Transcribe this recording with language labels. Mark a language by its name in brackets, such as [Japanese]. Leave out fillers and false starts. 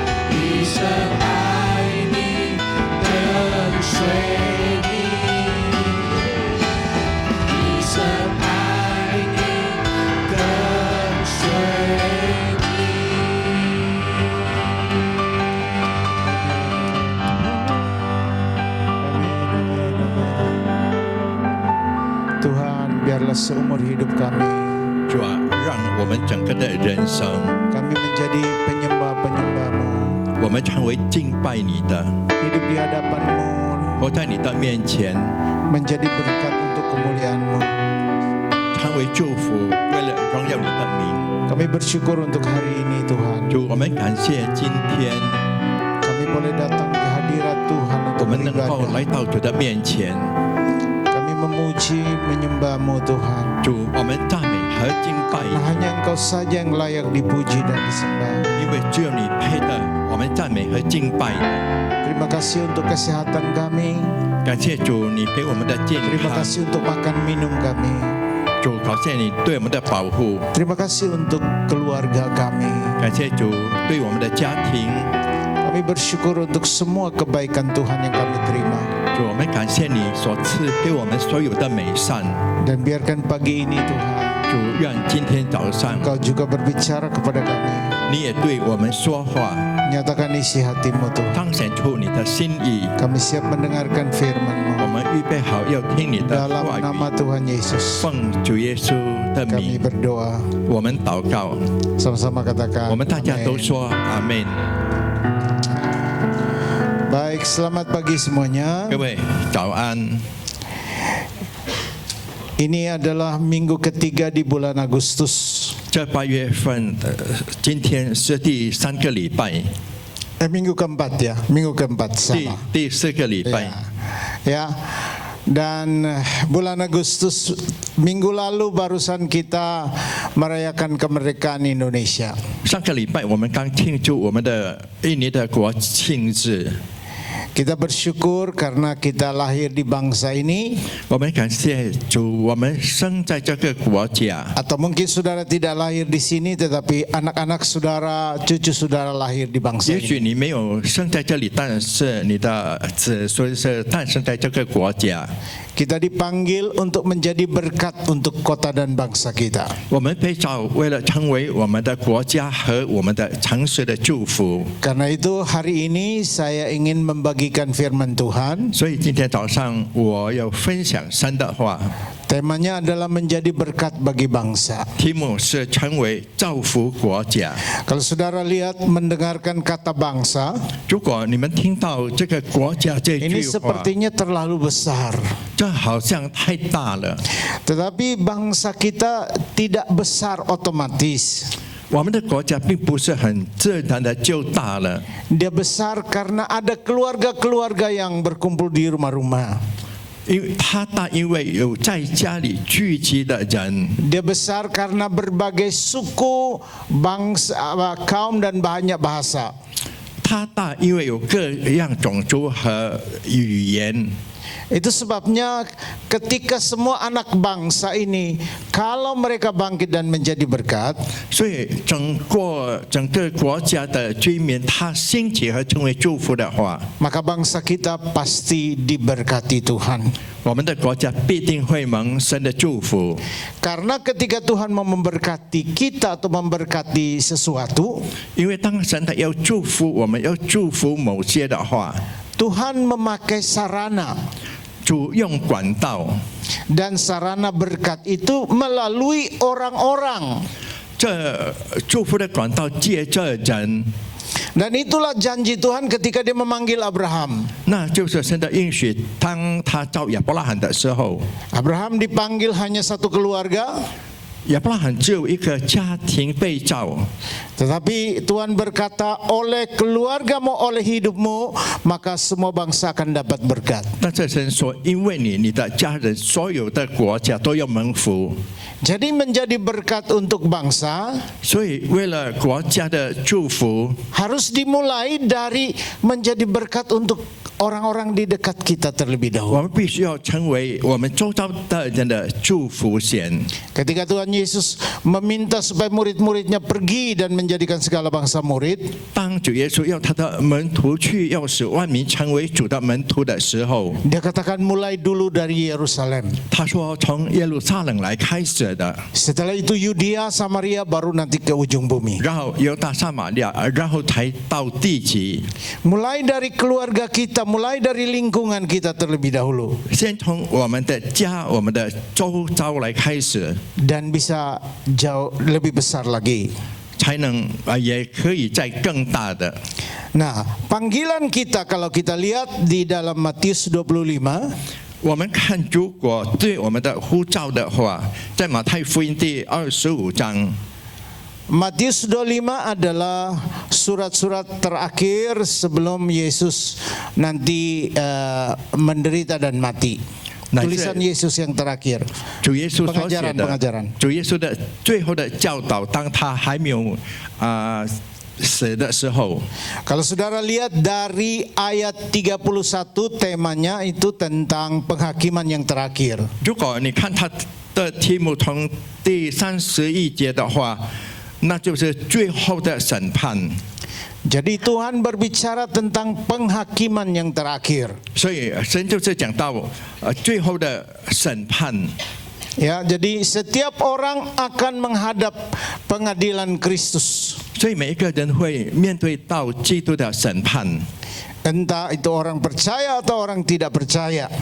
[Chinese] 一生爱你，跟随你，一生爱你，跟随 [Indonesian] Tuhan, biarlah seumur hidup kami [Chinese] 主啊，让我们整个的人生， [Indonesian] kami menjadi penyembah-penyembah-Mu, [Chinese] 我们成为敬拜你的， [Indonesian] hidup di hadapan-Mu, [Chinese] 活在你的面前， [Indonesian] menjadi berkat untuk kemuliaan-Mu. [Chinese] 成为祝福，为了荣耀你的名。 [Indonesian] Kami bersyukur untuk hari ini Tuhan. [Chinese] 主，我们感谢今天 [Indonesian] Kami boleh datang ke hadirat Tuhan [Chinese] 我 [Indonesian] untuk [Chinese] 们能够 [Indonesian] beribadah. [Chinese] 来到主的面前。 [Indonesian] Kami memuji, menyembah-Mu Tuhan. [Chinese] 主，我们赞美和敬拜 [Indonesian] Karena hanya Engkau saja yang layak dipuji dan disembah. [Chinese] 因为只有你配的，我们赞美和敬拜你。 [Indonesian] Terima kasih untuk kesehatan kami. [Chinese] 感谢主，你给我们的健 [Indonesian] Terima [Chinese] 康。 [Indonesian] kasih untuk makan minum kami. [Chinese] 主，感谢你对我们的保护。 [Indonesian] Terima kasih untuk keluarga kami. [Chinese] 感谢主对我们的家庭。 [Indonesian] Kami bersyukur untuk semua kebaikan Tuhan yang kami terima. [Chinese] 主，我们感谢你所赐给我们所有的美善。 [Indonesian] Dan biarkan pagi ini Tuhan, [Chinese] 主，愿今天早上 [Indonesian] Engkau juga berbicara kepada kami. [Chinese] 你也对我们说话， [Indonesian] Nyatakan isi hati-Mu Tuhan. [Chinese] 彰显出你的心意。 [Indonesian] Kami siap mendengarkan [Chinese] 我 [Indonesian] firman-Mu. [Chinese] 们预备好要听你的 [Indonesian] Dalam [Chinese] 话 [Indonesian] nama [Chinese] 语， [Indonesian] Tuhan Yesus, [Chinese] 奉主耶稣的 [Indonesian] kami [Chinese] 名， [Indonesian] berdoa. [Chinese] 我们祷告。 [Indonesian] Sama-sama katakan. [Chinese] 我们大家都 [Indonesian] Amin. [Chinese] 说阿门。 [Indonesian] Baik, selamat pagi semuanya. [Chinese] 各位早安。 [Indonesian] Ini adalah minggu ketiga di bulan Agustus. [Chinese] 这8月份，今天是第3个礼拜， [Indonesian] Minggu keempat ya, minggu keempat [Chinese] 第 [Indonesian] sama. [Chinese] 4个礼拜。 [Indonesian] Ya. Dan bulan Agustus minggu lalu barusan kita merayakan kemerdekaan Indonesia. [Chinese] 上个礼拜我们刚庆祝我们的印尼的国庆日， [Indonesian] Kita bersyukur karena kita lahir di bangsa ini, [Chinese] 我们感谢主，我们生在这个国家。 [Indonesian] atau mungkin saudara tidak lahir di sini tetapi anak-anak saudara, cucu saudara lahir di bangsa [Chinese] 也许 [Indonesian] ini. [Chinese] 你没有生在这里，但是你的子孙是诞生在这个国家。 [Indonesian] Kita dipanggil untuk menjadi berkat untuk kota dan bangsa kita. [Chinese] 我们被召为了成为我们的国家和我们的城市的祝福。 [Indonesian] Karena itu hari ini saya ingin membagikan firman Tuhan. [Chinese] 所以今天早上我要分享神的话， [Indonesian] Temanya adalah menjadi berkat bagi bangsa. [Chinese] 题目是成为造福国家。 [Indonesian] Kalau saudara lihat mendengarkan kata bangsa, [Chinese] 如果你们听到这个国家这 [Indonesian] ini [Chinese] 句话， [Indonesian] sepertinya terlalu besar. [Chinese] 这好像太大了。 [Indonesian] Tetapi bangsa kita tidak besar otomatis. [Chinese] 我们的国家并不是很自然的就大了， [Indonesian] Dia besar karena ada keluarga-keluarga yang berkumpul di rumah-rumah. [Chinese] 因为它大，因为有在家里聚集的人。 [Indonesian] Dia besar karena berbagai suku, bangsa, kaum dan banyak bahasa. [Chinese] 它大，因为有各样种族和语言。 [Indonesian] Itu sebabnya ketika semua anak bangsa ini, kalau mereka bangkit dan menjadi berkat, [Chinese] 所以整个国家的居民，他兴起和成为祝福的话， [Indonesian] maka bangsa kita pasti diberkati Tuhan. [Chinese] 我们的国家必定会蒙神的祝福。 [Indonesian] Karena ketika Tuhan mau memberkati kita atau memberkati sesuatu, [Chinese] 因为当神他要祝福我们，要祝福某些的话， [Indonesian] Tuhan memakai sarana. [Chinese] 主用管道， [Indonesian] Dan sarana berkat itu melalui orang-orang. [Chinese] 这祝福的管道借着人， [Indonesian] Dan itulah janji Tuhan ketika dia memanggil Abraham. [Chinese] 那就是神的应许。当他召亚伯拉罕的时候， [Indonesian] Abraham dipanggil hanya satu keluarga. [Chinese] 亚伯拉罕只有一个家庭被造， [Indonesian] Tetapi Tuhan berkata, oleh keluargamu, oleh hidupmu, maka semua bangsa akan dapat berkat. [Chinese] 但这神说，因为你的家人，所有的国家都要蒙福。 [Indonesian] Jadi menjadi berkat untuk bangsa [Chinese] 所以为了国家的祝福， [Indonesian] harus dimulai dari menjadi berkat untuk orang-orang di dekat kita terlebih [Chinese] 我 [Indonesian] dahulu. [Chinese] 们必须要成为我们周遭的人的祝福先。 [Indonesian] Ketika Tuhan Yesus meminta supaya murid-muridnya pergi dan menjadikan segala bangsa murid, [Chinese] 当主耶稣要他的门徒去，要使万民成为主的门徒的时候， [Indonesian] dia katakan mulai dulu dari Yerusalem. [Chinese] 他说从耶路撒冷来开始的， [Indonesian] Setelah itu Yudea, Samaria, baru nanti ke ujung bumi. [Chinese] 然后犹大撒玛利亚，然后才到地极。 [Indonesian] Mulai dari keluarga kita, mulai dari lingkungan kita terlebih dahulu. [Chinese] 先从我们的家、我们的周遭来开始， [Indonesian] Dan bisa jauh lebih besar lagi. [Chinese] 才能也可以再更大的。 [Indonesian] Nah, panggilan kita kalau kita lihat di dalam Matius 25, [Chinese] 我们看，如果对我们的呼召的话，在马太福音第25章， [Indonesian] Matius 25 adalah surat-surat terakhir sebelum Yesus nanti menderita dan mati. Tulisan Yesus yang terakhir. [Chinese] 主耶稣所写的 [Indonesian] Pengajaran. [Chinese] 主耶稣的最后的教导，当他还没有死的时候， [Indonesian] Kalau saudara lihat dari ayat 31, temanya itu tentang penghakiman yang terakhir. [Chinese] 如果你看他的题目从第31节的话，那就是最后的审判。 [Indonesian] Jadi Tuhan berbicara tentang penghakiman yang terakhir. [Chinese] 所以神就是讲到最后的审判。 [Indonesian] Ya, jadi setiap orang akan menghadap pengadilan Kristus. [Chinese] 所以每一个人会面对到基督的审判， [Indonesian] Entah itu orang percaya atau orang tidak percaya.